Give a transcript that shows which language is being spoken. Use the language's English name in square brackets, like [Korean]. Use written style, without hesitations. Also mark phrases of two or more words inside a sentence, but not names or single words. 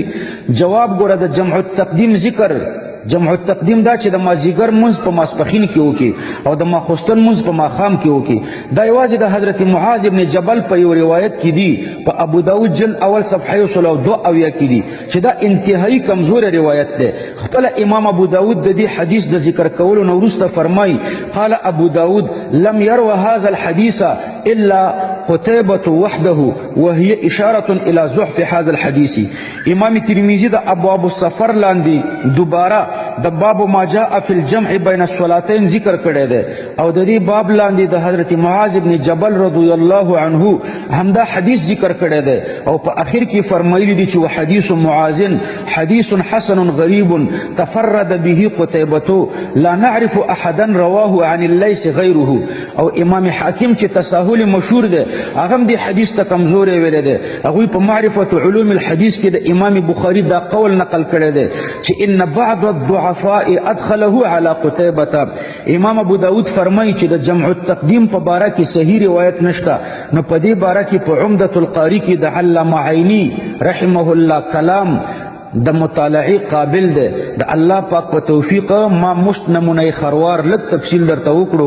[Pashto] جواب ګوره د [Arabic] جمع التقدیم [Pashto] ذکر [Arabic] جمع التقدیم [Pashto] دا چې د مازیګر منځ په ماسپخین کې وکي او د ماخوستن منځ په ماښام کې وکي. دا یوازې د حضرت معاذ ابن جبل په یو روایت کې دی، په ابو داود جلد اول صفحه 102 کې دی، چې دا انتهایی کمزور روایت ده. خپل امام ابو داود د دې حدیث د ذکر کولو نه وروسته فرمایي [Arabic] قال ابو داود لم يروى هذا الحديث الا قتيبة وحده وهي اشاره الى ضعف هذا الحديث. [Pashto] امام ترمذی د [Arabic] ابواب السفر [Pashto] لاندې دوباره د [Arabic] باب ما جاء فی الجمع بین الصلاتین [Pashto] ذکر کړی دی، او د دې باب لاندې د حضرت معاذ ابن جبل [Arabic] رضی الله عنه [Pashto] همدا حدیث ذکر کړی دی، او په اخر کې فرمایلی دی چې [Arabic] حدیث معاذ حدیث حسن غریب تفرد به قتیبة لا نعرف احدا رواه عن الليث غیره. [Pashto] او امام حاکم چې تساهل مشهور دی هغه دې حدیث ته کمزور ویل دی. هغه په معرفت علوم الحديث کې د امام بخاری دا قول نقل کړی دی چې [Arabic] ان بعض الضعفاء ادخله على قتيبة. [Pashto] امام ابو داود فرمایي چې د [Arabic] جمع التقدیم [Pashto] په باره کې صحیح روایت نشته، نو په دې باره کې په عمدة القاری کې د علامه عینی [Arabic] رحمه الله [Pashto] کلام د مطالعه قابل ده. د الله پاک په توفیق ما مشت نمونه خروار لږ تفصیل درته وکړو.